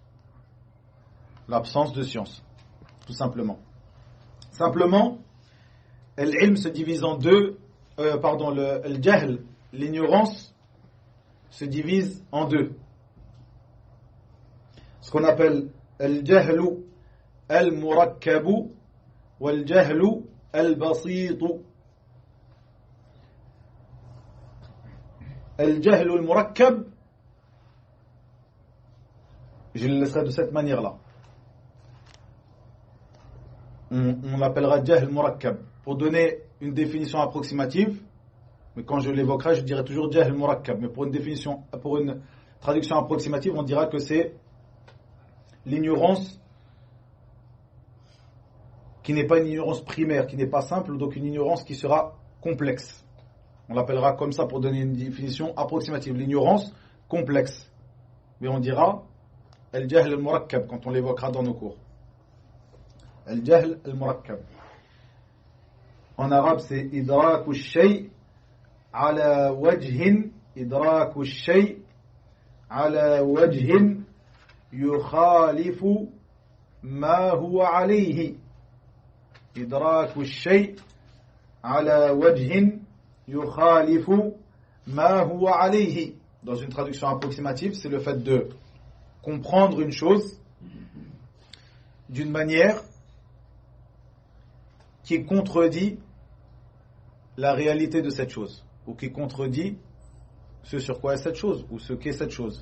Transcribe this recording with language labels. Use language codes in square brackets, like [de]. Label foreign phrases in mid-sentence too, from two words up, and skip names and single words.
[fr] L'absence de science, tout simplement. Simplement, l'ilm se divise en deux, le jahl, l'ignorance, se divise en deux. Ce qu'on appelle [ar] الجهلُ المركّبُ والجهلُ البسيطُ. الجهلُ المركّب, [fr] je le laisserai de cette manière-là. On l'appellera [ar] جهل مركّب [fr] pour donner une définition approximative, mais quand je l'évoquerai, je dirai toujours [ar] جهل مركّب. [fr] Mais pour une traduction approximative, on dira que c'est l'ignorance qui n'est pas une ignorance primaire, qui n'est pas simple, donc une ignorance qui sera complexe. On l'appellera comme ça pour donner une définition approximative. L'ignorance complexe. Mais on dira [ar] الجهل المركّب [fr] quand on l'évoquera dans nos cours. [ar] الجهل المركّب. [fr] En arabe, c'est [ar] إدراكُ شيءٍ على وجهٍ، إدراكُ شيءٍ على وجهٍ يخالفُ ما هو عليه. إدراكُ شيءٍ على وجهٍ يخالفُ ما هو عليه. [fr] Dans une traduction approximative, c'est le fait de comprendre une chose d'une manière qui contredit la réalité de cette chose, ou qui contredit ce sur quoi est cette chose, ou ce qu'est cette chose.